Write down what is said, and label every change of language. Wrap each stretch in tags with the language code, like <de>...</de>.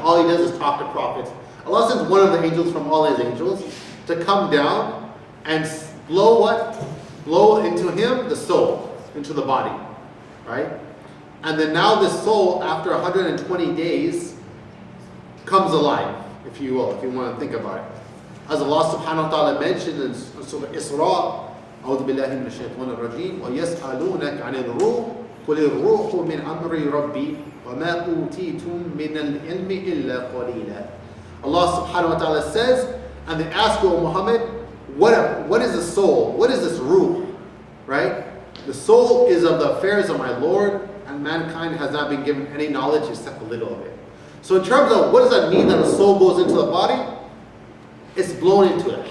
<en>All he does is talk to prophets. Allah sends one of the angels from all his angels to come down and blow into him the soul, into the body. right? And then now this soul, after 120 days, comes alive, if you will, if you want to think about it. As Allah subhanahu wa ta'ala mentioned in Surah Isra,</en> <ar>أعوذ بالله من الشيطان الرجيم ويسألونك عن الروح قل الروح من أمر ربي وما أوتيتم من العلم إلا قليلا.</ar> <en>Allah subhanahu wa ta'ala says, and they ask you, O Muhammad, what is the soul? What is this ruh? Right? The soul is of the affairs of my Lord, and mankind has not been given any knowledge except a little of it. So in terms of what does that mean that a soul goes into the body? It's blown into it.</en>